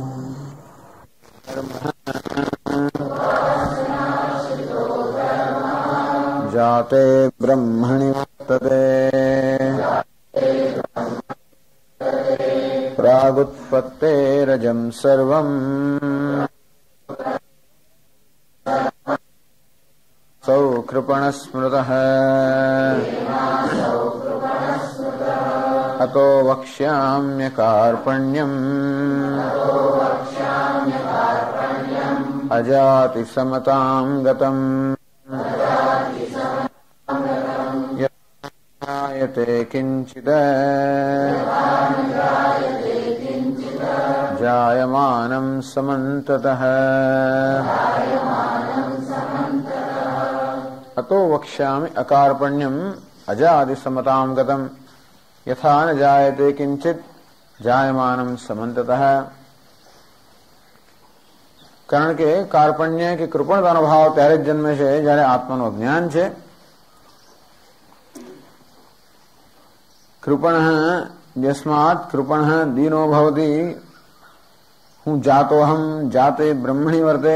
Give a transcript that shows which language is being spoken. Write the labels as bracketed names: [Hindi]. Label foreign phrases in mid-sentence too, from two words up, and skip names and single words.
[Sanskrit] जाते ब्रह्मणि वर्तते प्रागुत्पत्तेरजं सर्वं सौ कृपणस्मृतः अतो वक्ष्याम्य कार्पण्यम अजाति समतां गतम् यते किंचित् जायमानं समन्ततः अतो वक्ष्यामि अकार्पण्यम् अजादि समतां गतम् यथा न जायते किंचित् जायमानं समन्ततः। [Gujarati] કારણ કે કાર્પણ્ય કે કૃપણતાનો ભાવ ત્યારે જ જન્મે છે જ્યારે આત્માનું અજ્ઞાન છે. [Sanskrit] कृपणः यस्मात कृपणः दीनो भवति. હું जातोहम जाते ब्रह्मणी वर्ते.